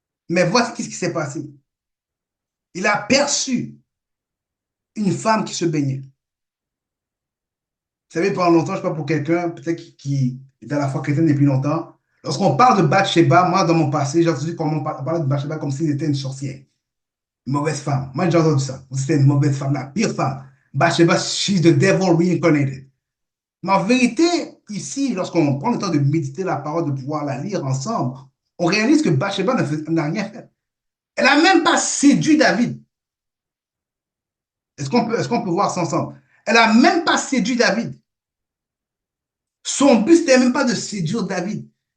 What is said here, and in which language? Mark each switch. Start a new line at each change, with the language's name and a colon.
French: Mais voici ce qui s'est passé. Il a aperçu une femme qui se baignait. Vous savez, pendant longtemps, je ne sais pas pour quelqu'un, peut-être qui est à la foi chrétienne depuis longtemps, lorsqu'on parle de Bathsheba, moi, dans mon passé, j'ai entendu comment on parlait de Bathsheba comme si c'était une sorcière, une mauvaise femme. Moi, j'ai entendu ça. C'était une mauvaise femme, la pire femme.
English: Bathsheba, she's the devil reincarnated.
French: Mais en vérité, ici, lorsqu'on prend le temps de méditer la parole, de pouvoir la lire ensemble, on réalise que Bathsheba n'a rien fait. Elle n'a même pas séduit David. Est-ce qu'on peut voir ça ensemble? Elle n'a même pas séduit David. Son but, c'était même pas de séduire David.